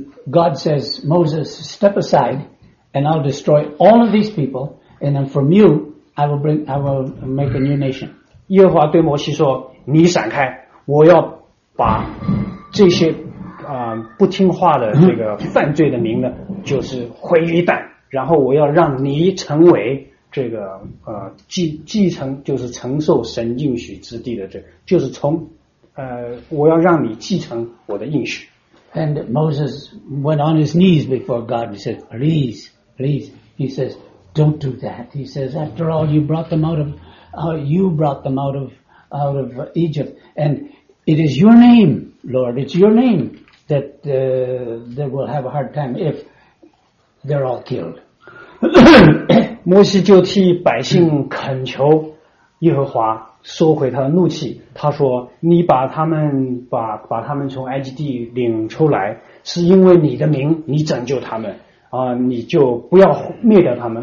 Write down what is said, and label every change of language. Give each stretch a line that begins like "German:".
English: God says, Moses, step aside, and I'll destroy all of these people, and then from you, I will make a new nation.
Chinese: 耶和华对摩西说，你闪开，我要把这些不听话的这个犯罪的民呢，就是毁于一旦，然后我要让你成为这个继承，就是承受神应许之地的这，就是从。我要让你继承我的应许。
English: And Moses went on his knees before God. He said, "Please, please." He says, "Don't do that." He says, "After all, you brought them out of, you brought them out of Egypt, and it is your name, Lord. It's your name that they will have a hard time if they're all killed."
Chinese: 摩西就替百姓恳求耶和华。收回他的怒气，他说：“你把他们从埃及地领出来，是因为你的名，你拯救他们啊、你就不要灭掉他们。